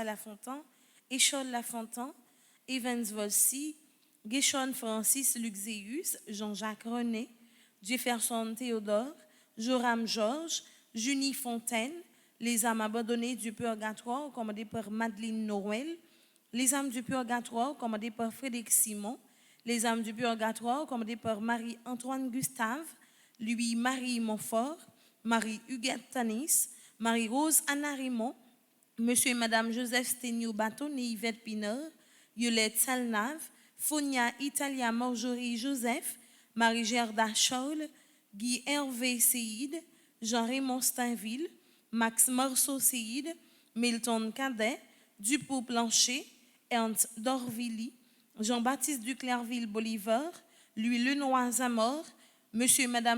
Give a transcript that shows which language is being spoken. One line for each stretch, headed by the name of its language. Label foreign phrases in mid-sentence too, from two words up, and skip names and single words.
French: Lafontaine, Échol Lafontaine, Evans Volsi, Guéchon Francis Luxéus, Jean-Jacques René, Jefferson Théodore, Joram Georges, Junie Fontaine, les âmes abandonnées du purgatoire commandées par Madeleine Noël, les âmes du purgatoire commandées par Frédéric Simon, les âmes du purgatoire commandées par Marie-Antoine Gustave, Louis-Marie Montfort, Marie-Huguette Tanis, Marie-Rose Anna Raymond, Monsieur et Madame Joseph Sténio Baton et Yvette Pinard, Yolette Salnave, Fonia Italia Marjorie Joseph, Marie-Gerda Charles, Guy Hervé Séide, Jean-Raymond Stainville, Max Marceau Séide, Milton Cadet, Dupont Plancher, Ernst Dorvilly, Jean-Baptiste Duclerville Bolivar, Louis Lenoir Zamor, Monsieur et Madame